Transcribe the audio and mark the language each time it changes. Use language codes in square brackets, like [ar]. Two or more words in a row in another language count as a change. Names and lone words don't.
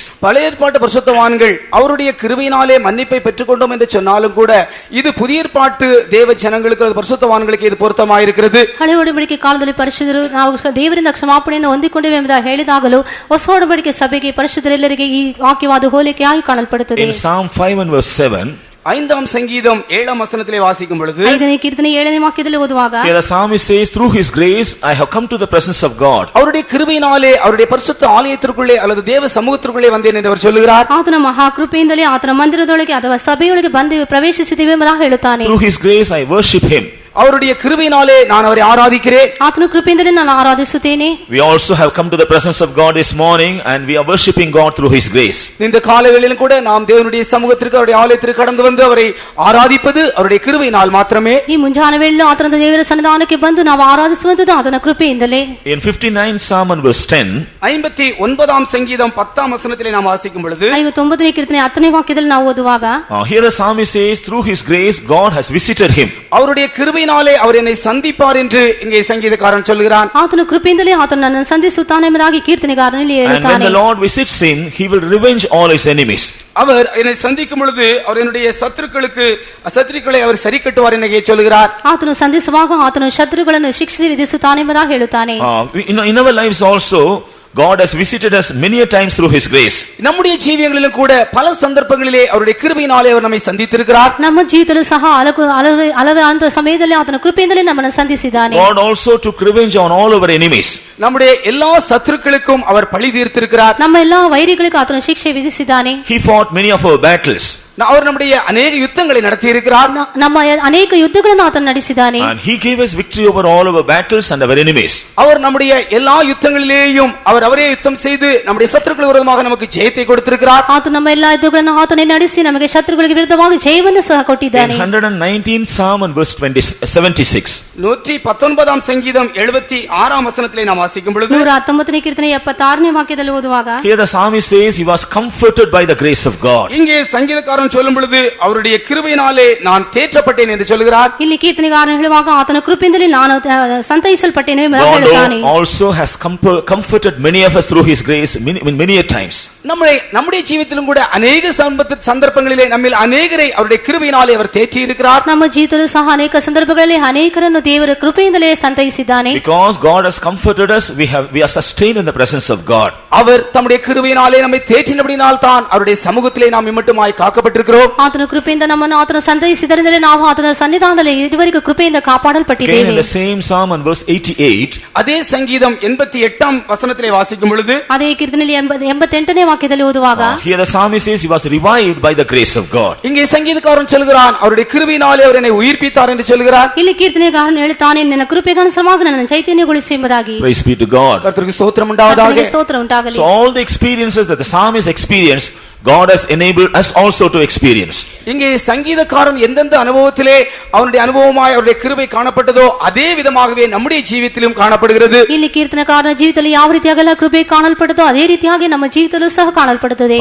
[ta] பழைய ஏற்பாட்டு பரிசுத்தவான்கள் அவருடைய கிருபையினாலே மன்னிப்பை பெற்றுக்கொண்டோம் என்று சொன்னாலும் கூட இது புதிய ஏற்பாட்டு தேவ ஜனங்களுக்கு பரிசுத்தவான்களுக்கு இது பொருத்தமாயிருக்கிறது. [kn] ಹಳೆ ಒಡಂಬಡಿಕೆ ಕಾಲದಲ್ಲಿ ಪರಿಶುದ್ಧರು ನಾವು ದೇವರಿಂದ ಕ್ಷಮಾಪಣೆಯನ್ನು ಹೊಂದಿಕೊಂಡೆವು ಎಂಬುದಾಗಿ ಹೇಳಿದಾಗಲೂ ಹೊಸ ಒಡಂಬಡಿಕೆ ಸಭೆಗೆ ಪರಿಶುದ್ಧರೆಲ್ಲರಿಗೆ ಈ ವಾಕ್ಯವಾದ ಹೋಲಿಕೆಯಾಗಿ ಕಾಣಲ್ಪಡುತ್ತದೆ. [en] In Psalm 5 and verse 7, [ta] 5ஆம் சங்கீதம் 7ஆம் வசனத்திலே வாசிக்கும் பொழுது [kn] 5ನೇ ಕೀರ್ತನೆ 7ನೇ ವಾಕ್ಯದಲ್ಲಿ ಓದುವಾಗ [en] here the psalmist says, through His grace I have come to the presence of God. [ta] அவருடைய கிருபையினாலே அவருடைய பரிசுத்த ஆலயத்திற்குள்ளே அல்லது தேவ சமூகத்திற்குள்ளே வந்தேன் என்று அவர் சொல்லுகிறார். [kn] ಆತನ ಮಹಾಕೃಪೆಯಿಂದಲೇ ಆತನ ಮಂದಿರದೊಳಗೆ ಅಥವಾ ಸಭೆಯೊಳಗೆ ಬಂದು ಪ್ರವೇಶಿಸಿದ್ದೇವೆ ಎಂಬುದಾಗಿ ಹೇಳುತ್ತಾನೆ. [en] Through His grace I worship Him. [ta] அவருடைய கிருபையினாலே நான் அவரை ஆராதிக்கிறேன். [kn] ಆತನ ಕೃಪೆಯಿಂದಲೇ ನಾನು ಆರಾಧಿಸುತ್ತೇನೆ. [en] We also have come to the presence of God this morning and we are worshiping God through His grace. [ta] இந்த காலவேளையிலும் கூட நாம் தேவனுடைய சமூகத்திற்கு அவருடைய ஆலயத்திற்கு கடந்து வந்து அவரை ஆராதிப்பது அவருடைய கிருபையினால் மாத்திரமே. [kn] ಈ ಮುಂಜಾನೆ ವೇಳೆಯಲ್ಲಿ ಆತನ ದೇವರ ಸನ್ನಿಧಾನಕ್ಕೆ ಬಂದು ನಾವು ಆರಾಧಿಸುವಂತದ್ದು ಆತನ ಕೃಪೆಯಿಂದಲೇ. [en] In 59 Psalm and verse 10, [ta] 59ஆம் சங்கீதம் 10ஆம் வசனத்திலே நாம் வாசிக்கும் பொழுது [kn] 59ನೇ ಕೀರ್ತನೆ 10ನೇ ವಾಕ್ಯದಲ್ಲಿ ನಾವು ಓದುವಾಗ [en] here the psalmist says, through His grace God has visited him. [ta] அவருடைய கிருபையினாலே அவர் என்னை சந்திப்பார் என்று இங்கே சங்கீதக்காரன் சொல்கிறான். [kn] ಆತನ ಕೃಪೆಯಿಂದಲೇ ಆತನು ನನ್ನನ್ನು ಸಂಧಿಸುತ್ತಾನೆ ಎಂಬುದಾಗಿ ಕೀರ್ತನೆಗಾರನಲ್ಲಿ [en] And when [kn] ಹೇಳುತ್ತಾನೆ. [en] the Lord visits him, He will revenge all his enemies. [ta] அவர் என்னை சந்திக்கும் பொழுது அவர் என்னுடைய சத்துருக்களை அவர் சரி கட்டுவார் என்று சொல்கிறார். [kn] ಆತನು ಸಂಧಿಸುವಾಗ ಆತನು ಶತ್ರುಗಳನ್ನು ಶಿಕ್ಷೆ ವಿಧಿಸುತ್ತಾನೆ ಎಂಬುದಾಗಿ ಹೇಳುತ್ತಾನೆ. [en] In our lives also, God has visited us many a times through His grace. [ta] நம்முடைய ஜீவியங்களிலும் கூட பல சந்தர்ப்பங்களிலே அவருடைய கிருபையினாலே அவர் நம்மை சந்தித்திருக்கிறார். [kn] ನಮ್ಮ ಜೀವಿತದಲ್ಲೂ ಸಹ ಹಲವಾರು ಸಮಯದಲ್ಲಿ ಆತನ ಕೃಪೆಯಿಂದಲೇ ನಮ್ಮನ್ನು ಸಂಧಿಸಿದ್ದಾನೆ. [en] God also took revenge on all our enemies. [ta] நம்முடைய எல்லா சத்துருக்களுக்கும் அவர் பழி தீர்த்திருக்கிறார். [kn] ನಮ್ಮ ಎಲ್ಲಾ ವೈರಿಗಳಿಗೂ ಆತನು ಶಿಕ್ಷೆ ವಿಧಿಸಿದ್ದಾನೆ. [en] He fought many of our battles. [ta] அவர் நம்முடைய अनेक யுத்தங்களை நடத்தி இருக்கிறார். [kn] ನಮ್ಮ ಅನೇಕ ಯುದ್ಧಗಳನ್ನು ಆತನು ನಡೆಸಿದ್ದಾನೆ. [en] And He gave us victory over all our battles and our enemies. [ta] அவர் நம்முடைய எல்லா யுத்தங்களிலேயும் அவரே யுத்தம் செய்து நம்முடைய சத்துருக்களுக்கு விரோதமாக நமக்கு ஜெயத்தை கொடுத்திருக்கிறார். [kn] ಆತನು ನಮ್ಮ ಎಲ್ಲಾ ಯುದ್ಧಗಳನ್ನು ಆತನೇ ನಡೆಸಿ ನಮಗೆ ಶತ್ರುಗಳಿಗೆ ವಿರುದ್ಧವಾಗಿ ಜಯವನ್ನು ಸಹ ಕೊಟ್ಟಿದ್ದಾನೆ. [en] In 119 Psalm and verse 76, [ta] 119ஆம் சங்கீதம் 76ஆம் வசனத்திலே நாம் வாசிக்கும் பொழுது [kn] 119ನೇ ಕೀರ್ತನೆ 76ನೇ ವಾಕ್ಯದಲ್ಲಿ ಓದುವಾಗ [en] here the psalmist says he was comforted by the grace of God. [ta] இங்கே சங்கீதக்காரன் சொல்லும் பொழுது அவருடைய கிருபையினாலே நான் தேற்றப்பட்டேன் என்று சொல்கிறார். [kn] ಇಲ್ಲಿ ಕೀರ್ತನೆಗಾರನು ಹೇಳುವಾಗ ಆತನ ಕೃಪೆಯಿಂದಲೇ ನಾನು ಸಂತೈಸಲ್ಪಟ್ಟೆನು ಎಂದು ಹೇಳುತ್ತಾನೆ. [en] God also has comforted many of us through His grace many a times. [ta] நம்முடைய ஜீவிதத்திலும் கூட अनेक சந்தர்ப்பங்களிலே நம்மில் अनेகரை அவருடைய கிருபையினாலே அவர் தேற்றி இருக்கிறார். [kn] ನಮ್ಮ ಜೀವಿತದಲ್ಲೂ ಸಹ ಅನೇಕ ಸಂದರ್ಭಗಳಲ್ಲಿ ಅನೇಕರನ್ನು ದೇವರ ಕೃಪೆಯಿಂದಲೇ ಸಂತೈಸಿದ್ದಾನೆ. [en] Because God has comforted us, we are sustained in the presence of God. [ta] அவர் தம்முடைய கிருபையினாலே நம்மை தேற்றினபடியால் தான் அவருடைய சமூகத்திலே நாம் இம்மட்டுமாய் காக்கப்பட்டு ಕಾಪಾಡಲ್ಪಟ್ಟಿರುக்கிறோம். [kn] ಆತನ ಕೃಪೆಯಿಂದ ನಮ್ಮನ್ನು ಆತನ ಸಂತೈಸಿದರಿಂದಲೇ ನಾವು ಆತನ ಸನ್ನಿಧಾನದಲ್ಲಿ ಇದುವರೆಗೂ ಕೃಪೆಯಿಂದ [en] Again [kn] ಕಾಪಾಡಲ್ಪಟ್ಟಿದ್ದೇವೆ. [en] in the same Psalm and verse 88, [ta] அதே சங்கீதம் 88ஆம் வசனத்திலே வாசிக்கும் பொழுது [kn] ಅದೇ ಕೀರ್ತನೆಯಲ್ಲಿ 88ನೇ ವಾಕ್ಯದಲ್ಲಿ ಓದುವಾಗ [en] here the psalmist says he was revived by the grace of God. [ta] இங்கே சங்கீதக்காரன் சொல்கிறான் அவருடைய கிருபையினாலே அவர் என்னை உயிர்ப்பித்தார் என்று சொல்கிறார். [kn] ಇಲ್ಲಿ ಕೀರ್ತನೆಗಾರನು ಹೇಳುತ್ತಾನೆ ನಿನ್ನ ಕೃಪೆಗನುಸಾರವಾಗಿ ನನ್ನನ್ನು ಚೈತನ್ಯಗೊಳಿಸು ಎಂಬುದಾಗಿ. [en] Praise be to God. [ta] கர்த்தருக்கு ஸ்தோத்திரம் உண்டாவதாக. [kn] ಕರ್ತನಿಗೆ ಸ್ತೋತ್ರ ಉಂಟಾಗಲಿ. [en] So all the experiences that the psalmist experienced, God has enabled us also to experience. [ta] இங்கே சங்கீதக்காரன் எந்தெந்த அனுபவத்திலே அவனுடைய அனுபவமாய் அவருடைய கிருபை காணப்பட்டதோ அதே விதமாகவே நம்முடைய ஜீவிதத்திலும் காணப்படுகிறது. [kn] ಇಲ್ಲಿ ಕೀರ್ತನಕಾರನ ಜೀವಿತದಲ್ಲಿ ಯಾವ ರೀತಿಯಾಗೆಲ್ಲ ಕೃಪೆ ಕಾಣಲ್ಪಡುತ್ತೋ ಅದೇ ರೀತಿಯಾಗಿ ನಮ್ಮ ಜೀವಿತದಲ್ಲೂ ಸಹ ಕಾಣಲ್ಪಡುತ್ತದೆ.